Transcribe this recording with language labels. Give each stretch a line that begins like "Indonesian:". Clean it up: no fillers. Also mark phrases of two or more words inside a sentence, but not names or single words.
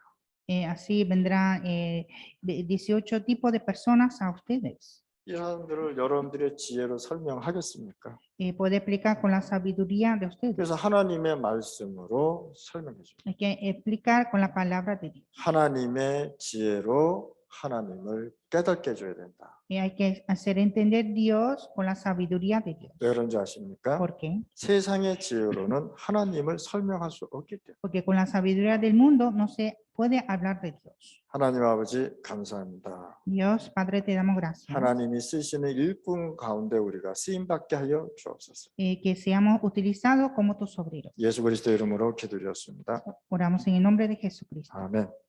Spanish: Así vendrán 18 tipos de personas a ustedes.
Korean: 이 사람들을 여러분들의 지혜로 설명하겠습니까?
Spanish: Puede explicar con la sabiduría de ustedes.
Korean: 그래서 하나님의 말씀으로 설명해 줍니다.
Spanish: Hay que explicar con la palabra de Dios.
Korean: 하나님의 지혜로 하나님을 깨닫게 해줘야 된다.
Spanish: Hay que hacer entender Dios con la sabiduría de Dios.
Korean: 왜 그런지 아십니까?
Spanish: ¿Por qué?
Korean: 세상의 지혜로는 하나님을 설명할 수 없기 때문에.
Spanish: Porque con la sabiduría del mundo no se puede hablar de Dios.
Korean: 하나님 아버지 감사합니다.
Spanish: Dios, Padre, te damos gracias.
Korean: 하나님이 쓰시는 일꾼 가운데 우리가 쓰임받게 하여 주옵소서.
Spanish: Que seamos utilizados como tus obreros.
Korean: 예수 그리스도 이름으로 기도드렸습니다.
Spanish: Oramos en el nombre de Jesucristo.
Korean: 아멘.